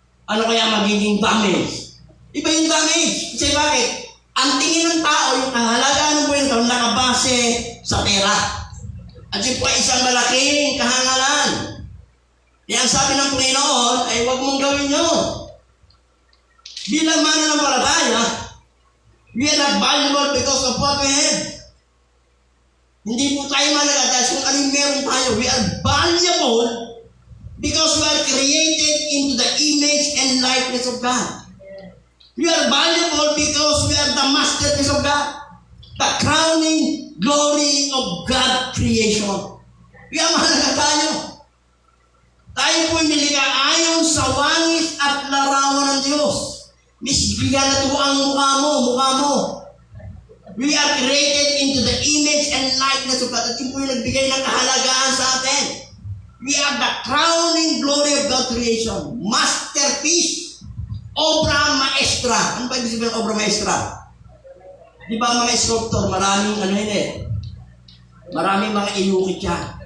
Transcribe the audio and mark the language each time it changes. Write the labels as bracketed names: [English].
[Filipino] Ano kaya magiging damage? Iba yung damage. Kasi bakit? Ang tingin ng tao, yung kahalagaan ng buhay ng tao, nakabase sa pera. At yun po ay isang malaking kahangalan. Kaya ang sabi ng Panginoon ay huwag mong gawin yun. Bilang mananampalataya, [English] we are not valuable because of what we have. [Filipino] Hindi po tayo mahalaga dahil kung anong meron tayo. [English] We are valuable because we are created into the image and likeness of God. We are valuable because we are the masterpiece of God. The crowning glory of God's creation. [Filipino] Kaya mahalaga tayo. Tayo po'y nilikha ayon sa wangis at larawan ng Diyos. Bigyan na ito ang mukha mo. [English] We are created into the image and likeness of God. [Filipino] At yun po yung nagbigay ng kahalagaan sa atin. [English] We are the crowning glory of God's creation. [Filipino] Masterpiece. Obra maestra. Ano ba ibig sabihin ng obra maestra? Di ba mga sculptor, maraming maraming mga inukit yan.